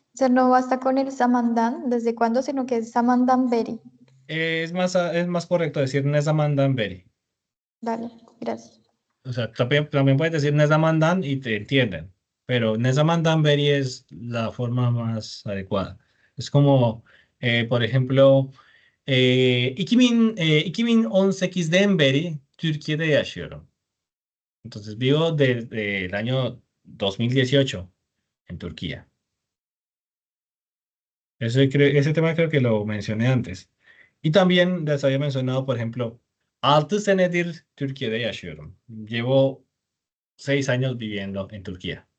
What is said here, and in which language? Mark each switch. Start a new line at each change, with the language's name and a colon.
Spanish: no basta con el Samandan, ¿desde cuándo? Sino que es
Turkish: Samandan Beri.
Spanish: Es más correcto decir
Turkish: ne zaman dan beri.
Spanish: Dale, gracias. O sea, también puedes decir
Turkish: ne zaman dan
Spanish: y te entienden, pero
Turkish: ne zaman dan beri
Spanish: es la forma más adecuada. Es como, por ejemplo,
Turkish: 2018'den beri Türkiye'de yaşıyorum.
Spanish: Entonces vivo desde el año 2018 en Turquía. Ese tema creo que lo mencioné antes. Y también les había mencionado, por ejemplo,
Turkish: 6 senedir Türkiye'de yaşıyorum.
Spanish: Llevo 6 años viviendo en Turquía.